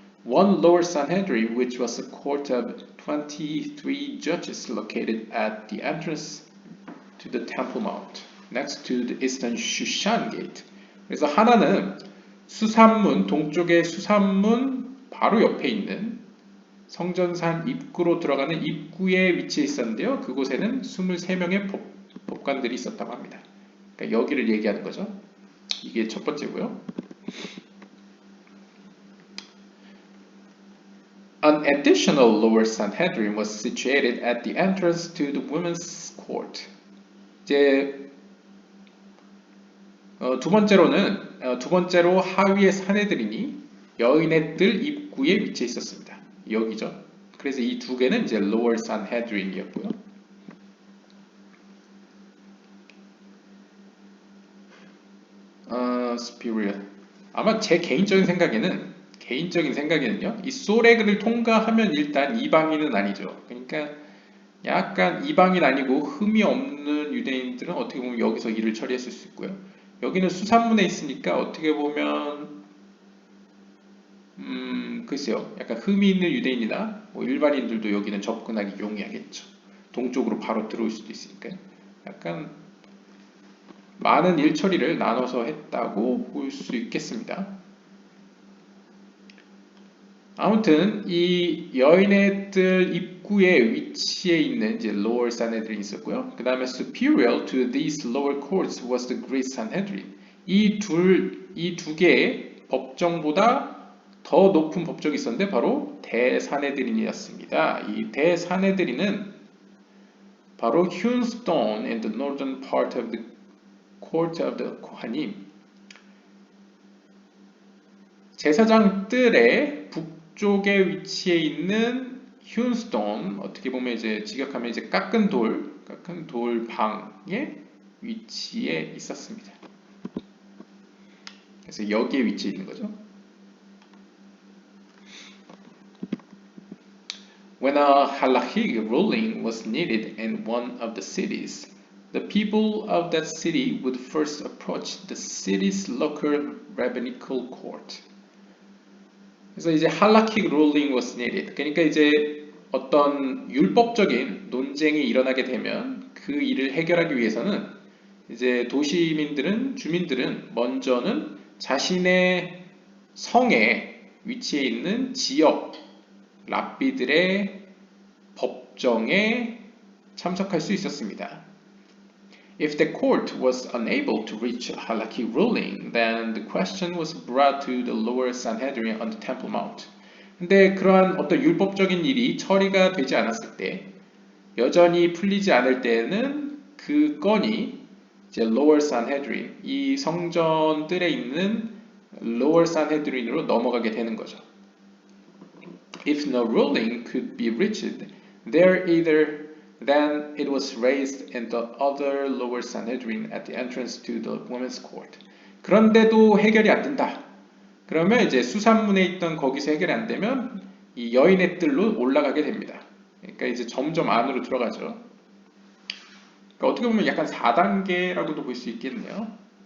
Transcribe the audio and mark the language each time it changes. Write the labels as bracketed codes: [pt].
[en] One lower Sanhedrin, which was a court of 23 judges located at the entrance to the Temple Mount, next to the eastern Shushan Gate. [ko] 그래서 하나는 수산문, 동쪽의 수산문 바로 옆에 있는 성전산 입구로 들어가는 입구에 위치해 있었는데요. 그곳에는 23명의 법관들이 있었다고 합니다. 그러니까 여기를 얘기하는 거죠. 이게 첫 번째고요. [en] An additional lower Sanhedrin was situated at the entrance to the women's court. [ko] 이제 두 번째로 하위의 산헤드린이 여인의 뜰 입구에 위치해 있었습니다. 여기죠. 그래서 이 두 개는 이제 lower Sanhedrin이었고요. [en] superior. [ko] 아마 제 개인적인 생각에는요, 이 소렉을 통과하면 일단 이방인은 아니죠. 그러니까 약간 이방인 아니고 흠이 없는 유대인들은 어떻게 보면 여기서 일을 처리했을 수 있고요. 여기는 수산문에 있으니까 어떻게 보면 글쎄요, 약간 흠이 있는 유대인이나 뭐 일반인들도 여기는 접근하기 용이하겠죠. 동쪽으로 바로 들어올 수도 있으니까요. 약간 많은 일 처리를 나눠서 했다고 볼 수 있겠습니다. 아무튼 이 여인의 뜰 입구에 위치해 있는 이제 lower Sanhedrin 있었고요. 그 다음에 [en] superior to these lower courts was the Great Sanhedrin. [ko] 이 두 개의 법정보다 더 높은 법정이 있었는데 바로 대산헤드린이었습니다. 이 대산헤드린은 바로 [en] hewn stone in the northern part of the court of the Kohanim. [ko] 제사장 뜰의 북쪽에 위치해 있는 hewn stone, 어떻게 보면 이제 직역하면 이제 깎은 돌 방에 위치해 있었습니다. 그래서 여기에 위치해 있는 거죠. [en] When a halachic ruling was needed in one of the cities, the people of that city would first approach the city's local rabbinical court. [ko] 그래서 이제 [en] halakhic ruling was needed. [ko] 그러니까 이제 어떤 율법적인 논쟁이 일어나게 되면 그 일을 해결하기 위해서는 이제 주민들은 먼저는 자신의 성에 위치해 있는 지역 랍비들의 법정에 참석할 수 있었습니다. [en] If the court was unable to reach a halakhic ruling, then the question was brought to the lower Sanhedrin on the Temple Mount. [ko] 근데 그러한 어떤 율법적인 일이 처리가 되지 않았을 때, 여전히 풀리지 않을 때는 그 건이 이제 lower Sanhedrin, 이 성전들에 있는 lower Sanhedrin으로 넘어가게 되는 거죠. [en] If no ruling could be reached, then it was raised in the other lower Sanhedrin at the entrance to the women's court. [ko] 그런데도 해결이 안 된다. 그러면 이제 수산문에 있던 거기서 해결이 안 되면 이 여인의 뜰로 올라가게 됩니다. 그러니까 이제 점점 안으로 들어가죠. 그러니까 어떻게 보면 약간 4단계라고도 볼 수 있겠네요.